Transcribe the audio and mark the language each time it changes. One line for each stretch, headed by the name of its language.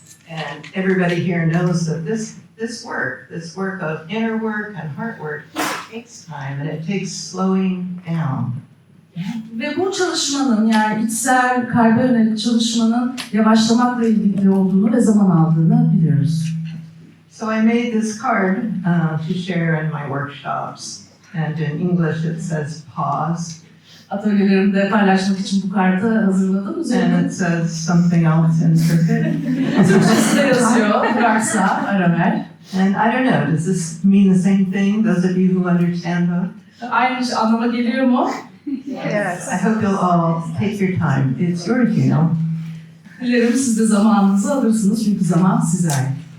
English: And everybody here knows that this work of inner work and heart work takes time and it takes slowing down.
Turkish: Ve bu çalışmanın, yani içsel, kalbe yönelik çalışmanın yavaşlamakla ilgili olduğunu ve zaman aldığını biliyoruz.
English: So I made this card to share in my workshops. And in English it says pause.
Turkish: Atölyelerimde paylaşmak için bu kartı hazırladım.
English: And
Turkish: Üzerine
English: it says something else in Turkish.
Turkish: Türkçesi de yazıyor. Bıraksa ara ver.
English: And I don't know, does this mean the same thing, those of you who understand both?
Turkish: Aynı anlama geliyor mu?
English: Yes. I hope you'll all take your time. It's yours, you know.
Turkish: Dilerim siz de zamanınızı alırsınız çünkü zaman size ait.